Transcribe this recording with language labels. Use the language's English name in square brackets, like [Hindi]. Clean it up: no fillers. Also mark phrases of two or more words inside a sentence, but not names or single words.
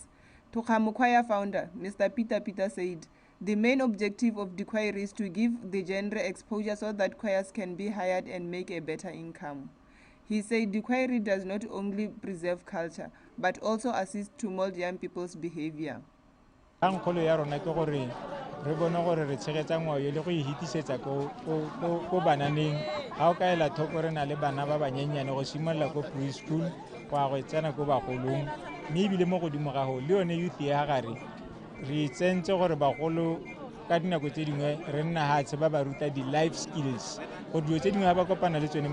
[English] Tokamo Choir founder, Mr. Peter said, the main objective of the choir is to give the genre exposure so that choirs can be hired and make a better income. He said the choir does not only preserve culture, but also assist to mold young people's behavior. [Tswana] Re bona gore re tshegetsa ngwao le go ihitisetsa ko bananeng ga o ka ela thoko re na le bana ba banyenyane go simolola ko preschool go a go tsena ko bagolong mme ebile mo godimo ga go le yone youth ya gare re tsentse gore bagolo ka dinako tse dingwe re nna hatshe ba ba ruta di- [English] life skills [Tswana] go dilo tse dingwe ga ba kopana le tsone